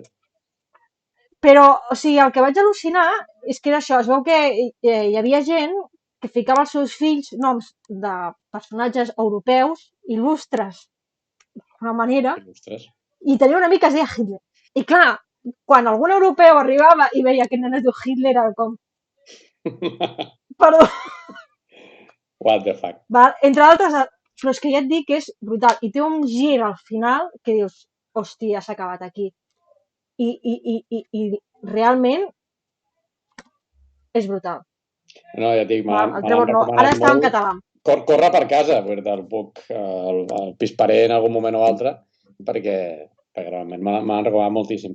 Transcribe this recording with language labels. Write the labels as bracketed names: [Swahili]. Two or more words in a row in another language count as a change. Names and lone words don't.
[Catalan] Però, o sigui, el que vaig al·lucinar és que era això, es veu que hi havia gent que ficava als seus fills noms de personatges europeus il·lustres, d'una manera, i tenia un amic que es deia Hitler. I clar, quan algun europeu arribava i veia que nen es diu Hitler, era com... Perdó. [English] What the fuck. [Catalan] Entre altres, però és que ja et dic que és brutal. I té un gir al final que dius, hòstia, s'ha acabat aquí. I realment és brutal. No, ja et dic, el Trevor no. Ara està en català. Corre per casa, el pisparé en algun moment o altre, perquè realment me l'han recomanat moltíssim.